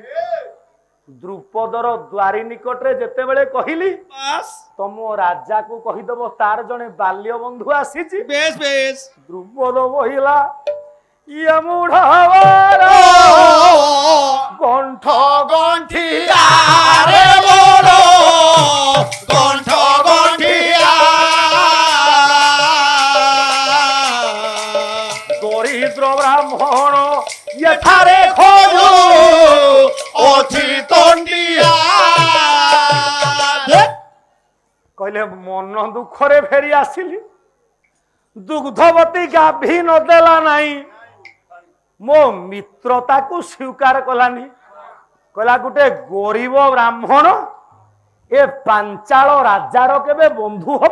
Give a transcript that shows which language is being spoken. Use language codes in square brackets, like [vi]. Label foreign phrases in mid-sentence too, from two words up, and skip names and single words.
[or] ଦ୍ରୁପଦର ଦ୍ୱାରୀ ନିକଟରେ ଯେତେବେଳେ କହିଲି বাস ତମ ରାଜାକୁ କହିଦବ ତାର ଜଣେ ବାଲ୍ୟ ବନ୍ଧୁ ଆସିଛି, ବେଶ ବେଶ ଦ୍ରୁପଦ କହିଲା ଇଏ ମୁଢ଼ାବାର ଗଣ୍ଠ ଗଣ୍ଠିଆ ଆରେ ବୋଲ କଣ୍ଠ ଗଣ୍ଠିଆ ଦରିଦ୍ର ବ୍ରାହ୍ମଣ ଏଥାରେ ଖୋଜ ଅଛି ତଣ୍ଡିଆ କହିଲେ ମନ ଦୁଃଖରେ ଫେରି ଆସିଲି। ଦୁଗ୍ଧବତୀ ଗାଭୀ ନଦେଲା ନାହିଁ, ମୋ ମିତ୍ରତାକୁ ସ୍ୱୀକାର କଲାନି। କହିଲା ଗୋଟେ ଗରିବ ବ୍ରାହ୍ମଣ ଏ ପାଞ୍ଚାଳ ରାଜାର କେବେ ବନ୍ଧୁ ହବ?